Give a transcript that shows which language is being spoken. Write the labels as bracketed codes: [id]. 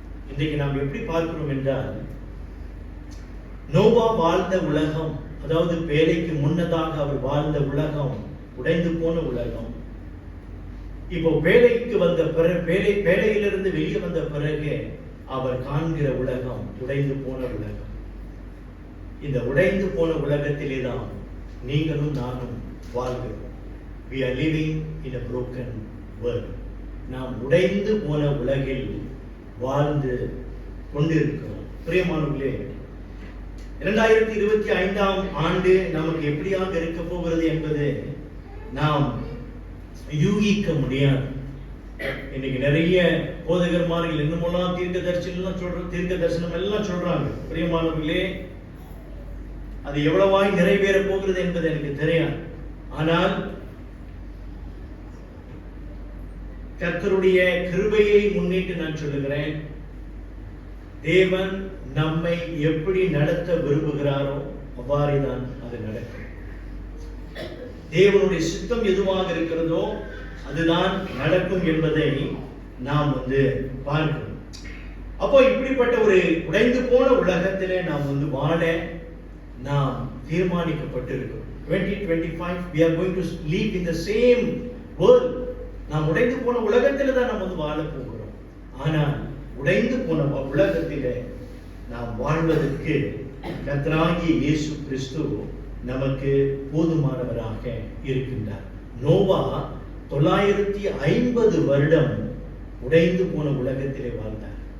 [ta] இன்றைக்கு நாம் எப்படி பார்க்கிறோம் என்றால், நோவா வாழ்ந்த உலகம், அதாவது பேழைக்கு முன்னதாக அவர் வாழ்ந்த உலகம் உடைந்து போன உலகம். இப்போ பேழைக்கு வந்த பிறகு, பேழையிலிருந்து வெளியே வந்த பிறகு அவர் காண்கிற உலகம் உடைந்து போன உலகம். இந்த உடைந்து போன உலகத்திலே தான் நீங்களும் நானும் வாழ்கிறோம். [en] We are living in a broken world. [ta] நாம் உடைந்து போன உலகில் வாழ்ந்து கொண்டிருக்கிறோம். பிரியமானவர்களே, 2025ஆம் ஆண்டு நமக்கு எப்படியாக இருக்க போகிறது என்பது நாம் யூகிக்க முடியாது. இன்னைக்கு நிறைய போதகர்மார்கள் இன்னுமெல்லாம் தீர்க்க தரிசனம் எல்லாம் சொல்றாங்க. பிரியமானவர்களே, அது எவ்வளவாய் நிறைவேற போகிறது என்பது எனக்கு தெரியாது. ஆனால் கர்த்தருடைய கிருபையை முன்னிட்டு நான் சொல்லுகிறேன், தேவன் நம்மை எப்படி நடத்த விரும்புகிறாரோ அவ்வாறுதான் அது நடக்கும். தேவனுடைய சித்தம் எதுவாக இருக்கிறதோ அதுதான் நடக்கும் என்பதை நாம் பார்க்கிறோம். அப்போ இப்படிப்பட்ட ஒரு உடைந்து போன உலகத்திலே நாம் வாழ நாம் தீர்மானிக்கப்பட்டிருக்கிறோம். [en] 2025 we are going to live in the same world. [ta] நாம் உடைந்து போன உலகத்தில் தான் நாம் வாழ போகிறோம். ஆனால் உடைந்து போன உலகத்திலே நாம் வாழ்வதற்கு கர்த்தராகிய இயேசு கிறிஸ்து நமக்கு போதுமானவராக இருக்கின்றார். நோவா 950 வருடம் உடைந்து போன உலகத்திலே வாழ்ந்தார்.